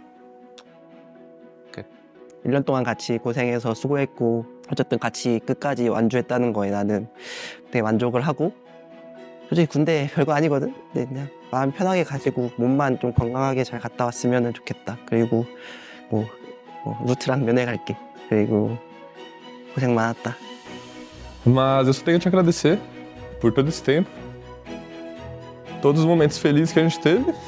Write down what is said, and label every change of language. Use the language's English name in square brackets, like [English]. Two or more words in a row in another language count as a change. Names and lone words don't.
[Korean] 1년 동안 같이 고생해서 수고했고 어쨌든 같이 끝까지 완주했다는 거에 나는 되게 만족을 하고 솔직히 군대 별거 아니거든? 근데 그냥 마음 편하게 가지고 몸만 좀 건강하게 잘 갔다 왔으면 좋겠다. 그리고 뭐 루트랑 면회 갈게. 그리고 고생 많았다. [Portuguese] Mas eu só tenho a te agradecer por todo esse tempo, todos os momentos felizes que a gente teve.